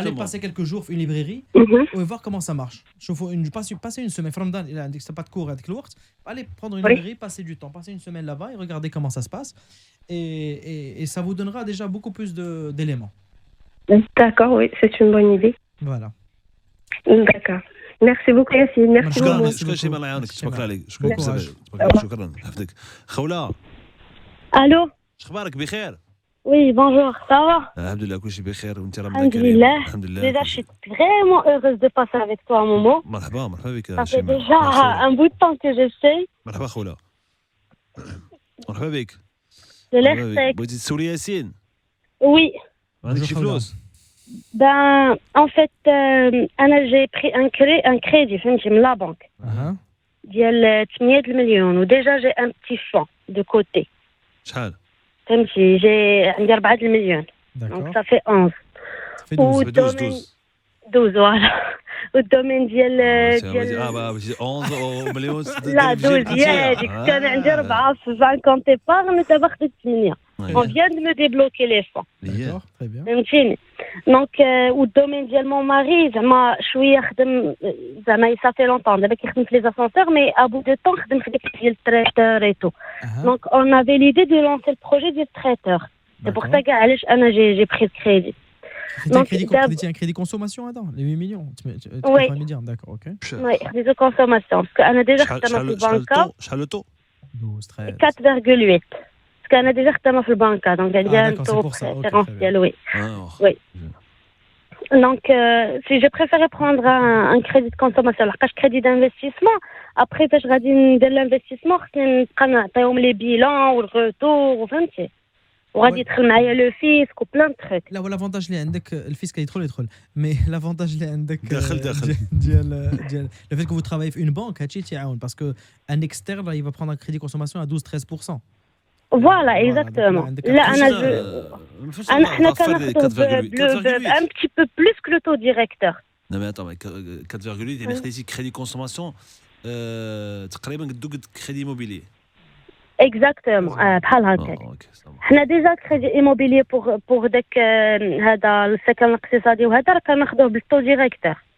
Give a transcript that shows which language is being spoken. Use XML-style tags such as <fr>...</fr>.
<fr>Allez passer quelques jours une librairie et voir comment ça marche. Passer une semaine, c'est pas de cours, allez prendre une librairie, passer du temps, passer une semaine là-bas et regarder comment ça se passe. Et ça vous donnera déjà beaucoup plus d'éléments. D'accord, oui, c'est une bonne idée. Voilà. D'accord. Merci beaucoup Yassine, merci beaucoup.</fr> <ar>شكرا شيماء الله يعاونك تبارك عليك شكرا حفظك خوله. الو اخبارك بخير؟</ar> <fr>Oui, bonjour, ça va?</fr> <ar>الحمد لله كلشي بخير وانت راه الحمد لله.</ar> <fr>Déjà, je suis vraiment heureuse de passer avec toi un moment.</fr> <ar>مرحبا بك.</ar> <fr>Ça fait déjà un bout de temps que j'essaye.</fr> <ar>مرحبا خوله. مرحبا بك. بغيتي تسولي ياسين؟</ar> <fr>Oui.</fr> <ar>عندك شي فلوس؟</ar> <fr>Ben, en fait, j'ai pris un crédit de la banque.</fr> <ar>ديال</ar> <fr>8 millions. Ou déjà, j'ai un petit fonds de côté.</fr> <ar>شحال؟ فهمتي</ar> <fr>j'ai</fr> <ar>عندي</ar> <fr>4 millions. Donc ça fait 11. Ça fait 12. 12 voilà.</fr> <ar>والدومين ديال 11 مليون. لا 12 ياك كان عندي 4 في البنك كونت ايبارغ دابا خديت 8.</ar> <fr>On vient de me débloquer les fonds. D'accord, très bien.</fr> <ar>فهمتيني. Donc والدومين ديال مون ماري زعما شويه خدم زعما</ar> <fr>ça fait longtemps</fr> <ar>دابا كيخدم في les ascenseurs</ar> <fr>mais à bout de temps</fr> <ar>خدم في ديك ديال التريتور</ar> <fr>et tout. Donc on avait l'idée de lancer le projet du traiteur. C'est pour ça qu'</fr> <ar>علاش انا</ar> <fr>j'ai pris le crédit. Un crédit consommation, les 8 millions. Oui. D'accord, ok. Oui, crédit de consommation. Parce qu'on a déjà fait dans le banque. شحال le taux? 12</fr> <ar>13 4,8</ar> <fr>parce qu'</fr> <ar>أنا déjà خدامة في البنكة donc عندي</ar> <fr>un taux préférentiel oui donc si j'ai préféré prendre un crédit de consommation</fr> <ar>لحقاش</ar> <fr>crédit d'investissement</fr> <ar>après فاش غادي ندير l'investissement خصني نبقى نعطيهم لي بيلون والغوتور وفهمتي وغادي يدخل معايا لو فيسك وبلان تخيك لا ولا لافونتاج اللي عندك الفيسك يدخل مي لافونتاج اللي عندك داخل</ar> <fr>ديال le fait que vous travaillez في une banque</fr> <ar>هادشي تيعاون باسكو</ar> <fr>un externe il va prendre un crédit consommation à 12-13%. Voilà, exactement. Là,</fr> <ar>احنا كناخذوا</ar> <fr>un petit peu plus que le taux directeur. Non mais attends, 4,8</fr> <ar>يعني خديتي</ar> <fr>crédit consommation</fr> <ar>تقريبا قد</ar> <fr>crédit immobilier. Exactement.</fr> <ar>بحال هكاك. حنا ديجا كريدي ايموبيلي بوغ داك هذا السكن الاقتصادي وهذا راه كناخذوه بالتو ديريكتور.</ar>